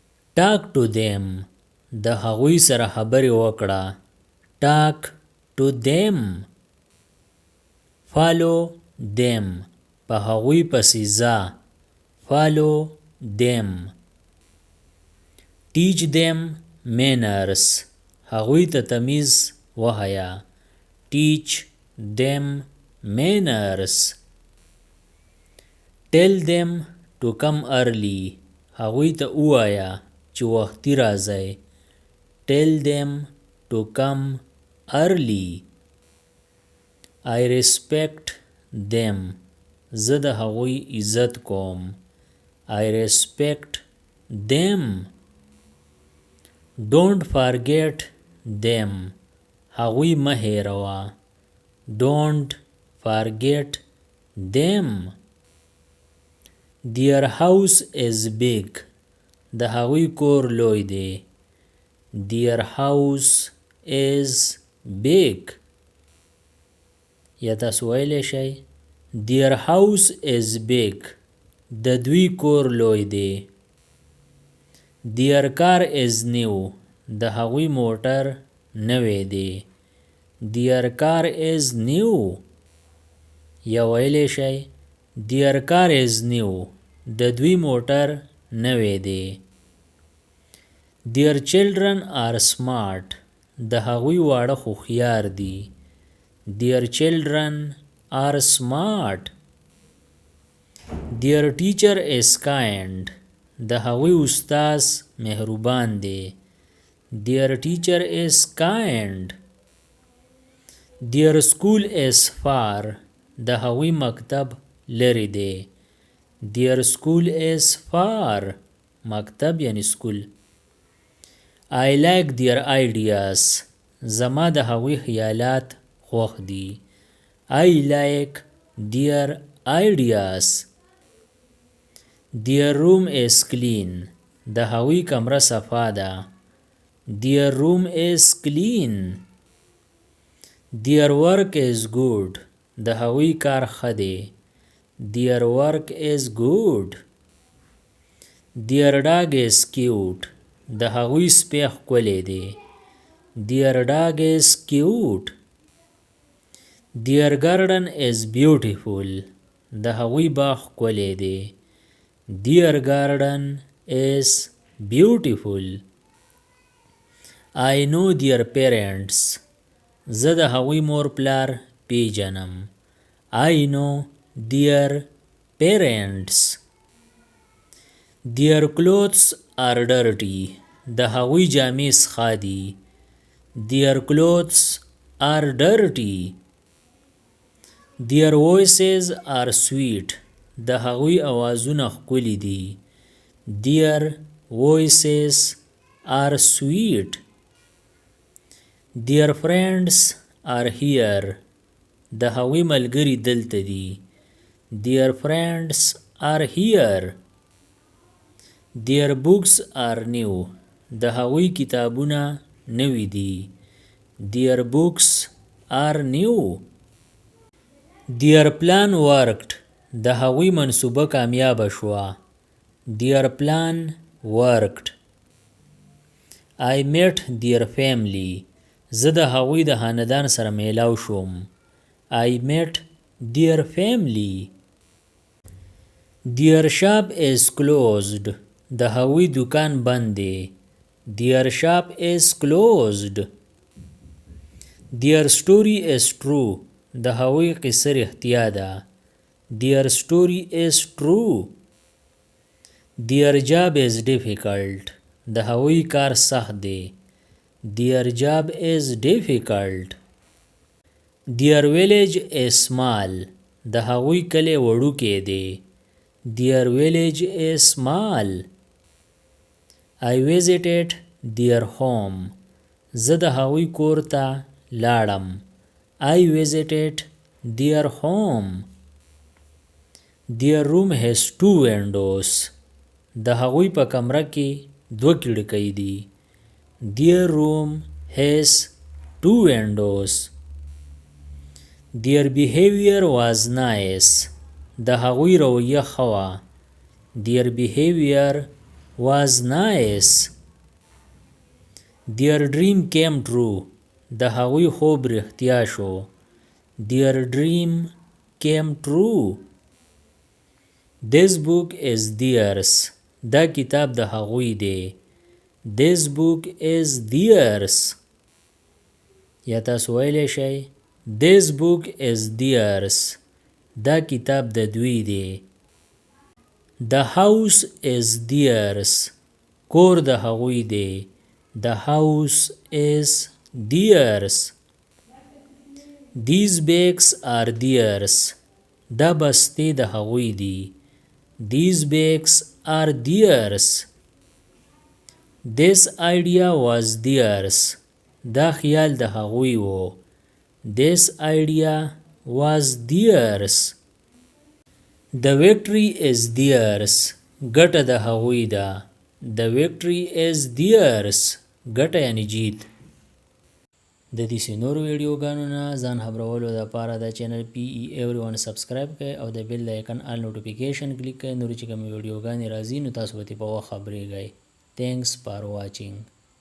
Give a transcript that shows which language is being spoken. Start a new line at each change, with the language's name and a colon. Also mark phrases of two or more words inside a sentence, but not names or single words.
English: talk to them
Pashto: د هغوی سره خبرې وکړه.
English: talk to them. follow them
Pashto: په هغوی پسې ځه.
English: follow them. teach them manners
Pashto: هغوی ته تمیز وښیه.
English: teach them manners. tell them to come early
Pashto: هغوی ته ووایه چې وختي راځئ.
English: tell them to come early. I respect them
Pashto: زه د هغوی عزت کوم.
English: I respect them. don't forget them
Pashto: هغوی مه هېروه.
English: don't forget them. their house is big
Pashto: د هغوی کور لوی دی.
English: their house is big.
Pashto: یا تاسو ویلی شئ
English: their house is big
Pashto: د دوی کور لوی دی.
English: their car is new
Pashto: د هغوی موټر نوی دی.
English: their car is new.
Pashto: یا ویلی شئ
English: their car is new
Pashto: د دوی موټر نوی دی.
English: their children are smart
Pashto: د هغوی واړه هوښیار دي.
English: their children are smart. their teacher is kind
Pashto: د هغوی استاذ مهربان دی.
English: their teacher is kind. their school is far
Pashto: د هغوی مکتب لرې دی.
English: their school is far
Pashto: مکتب یعنی سکول.
English: I like their ideas
Pashto: زما د هغوی خیالات خوښ دي.
English: I like their ideas. their room is clean
Pashto: د هغوی کمره صفا ده.
English: their room is clean. their work is good
Pashto: د هغوی کار ښه دی.
English: their work is good. their dog is cute
Pashto: د هغوی سپی ښکلی دی.
English: their dog is cute. their garden is beautiful
Pashto: د هغوی باغ ښکلی دی.
English: their garden is beautiful. I know their parents
Pashto: زه د هغوی مور پلار پیژنم.
English: I know their parents. their clothes are dirty
Pashto: د هغوی جامې سخا دي.
English: their clothes are dirty. their voices are sweet
Pashto: د هغوی اوازونه ښکلي دي.
English: their voices are sweet. their friends are here
Pashto: د هغوی ملګري دلته دي.
English: their friends are here. their books are new
Pashto: د هغوی کتابونه نوي دي.
English: their books are new. their plan worked
Pashto: د هغوی منصوبه کامیابه شوه.
English: their plan worked. I met their family
Pashto: زه د هغوی د خاندان سره میلاو شوم.
English: I met their family. their shop is closed
Pashto: د هغوی دکان بند دی.
English: their shop is closed. their story is true
Pashto: د هغوی قصه رښتیا ده.
English: their story is true. their job is difficult
Pashto: د هغوی کار سخت دی.
English: their job is difficult. their village is small
Pashto: د هغوی کلی وړوکی دی.
English: their village is small. I visited their home
Pashto: زه د هغوی کور ته لاړم.
English: I visited their home. their room has 2 windows
Pashto: د هغوی په کمره کې 2 کړکۍ دي.
English: their room has 2 windows. their behavior was nice
Pashto: د هغوی رویه ښه وه.
English: their behavior was nice. Their dream came true.
Pashto: د هغوی خوب رښتیا شو.
English: Their dream came true. This book is theirs.
Pashto: دا کتاب د هغوی دی.
English: This book is theirs.
Pashto: یا تاسو ویلی شئ
English: This book is theirs.
Pashto: دا کتاب د دوی دی.
English: The house is theirs.
Pashto: کور د هغوی دی.
English: The house is theirs. These bags are theirs.
Pashto: دا بستې د هغوی دی.
English: These bags are theirs. This idea was theirs.
Pashto: دا خیال د هغوی و.
English: This idea was theirs. The victory is theirs.
Pashto: ګټه د هغوی ده.
English: The victory is theirs.
Pashto: ګټه یعنی جیت. د دې نورو ویډیوګانو نه ځان خبرولو دپاره د چینل PE everyone سبسکرایب کړئ او د بیل د آیکن آل نوټیفیکیشن کلیک کړئ. نورې چې کومې ویډیوګانې راځي نو تاسو به ترې په وخت خبریږئ.
English: Thanks for watching.